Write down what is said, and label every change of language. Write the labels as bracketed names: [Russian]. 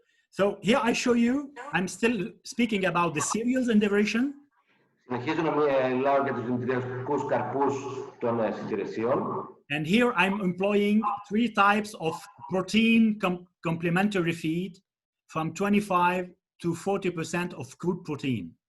[English] So here I show you, I'm still speaking about the cereals in the ration. [Greek] Συνεχίζω να μιλάω για τους δημητριακούς καρπούς των σιτηρεσίων. [English] And here I'm employing 3 types of protein complementary feed from 25 to 40% of crude protein.